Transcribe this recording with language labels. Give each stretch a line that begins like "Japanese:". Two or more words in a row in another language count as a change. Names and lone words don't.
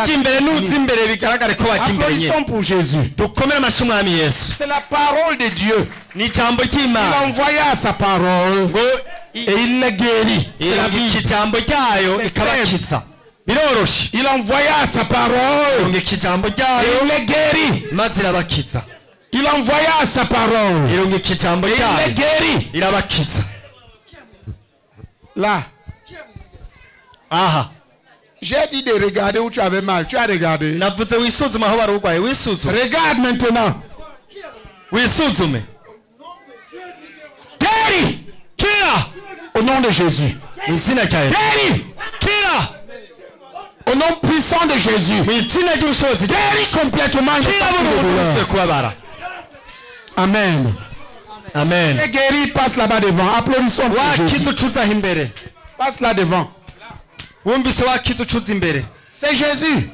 Rundi: ujya imbere nuza imbere bigaragare ko wajya imbere nyine
French: Applaudissons pour Jésus.
Rundi: dukomere amashyi umwami yesu
French: C'est la parole de Dieu.
Rundi: ni ijambo
French: Il
Rundi: ry'imana
French: envoya sa parole
Rundi: ngo
French: et il les guérit. C'est la
Rundi: irungika
French: Bible.
Rundi: ijambo ryayo
French: C'est
Rundi: ikabakiza biroroshe
French: Il envoya sa parole
Rundi: irungika ijambo
French: et
Rundi: ryayo
French: il les guérit.
Rundi: maze irabakiza
French: Il envoya sa parole
Rundi: irungika ijambo
French: et il les
Rundi: ryayo
French: guérit.
Rundi: irabakiza
French: Là,
Rundi: aha
French: j'ai dit de regarder où tu avais mal. Tu as regardé.
Rundi: navuze wisuzume aho wari urwaye wisuzume
French: Regarde maintenant.
Rundi: wisuzume
French: Guéris
Rundi: kira
French: au nom de Jésus.
Rundi: mu izina rya yesu
French: Guéris
Rundi: kira
French: Au nom puissant de Jésus. Guéris complètement de douleur. Amen. Amen. Et guéri, passe là-bas devant. Applaudissons pour Jésus. Passe là devant. C'est Jésus.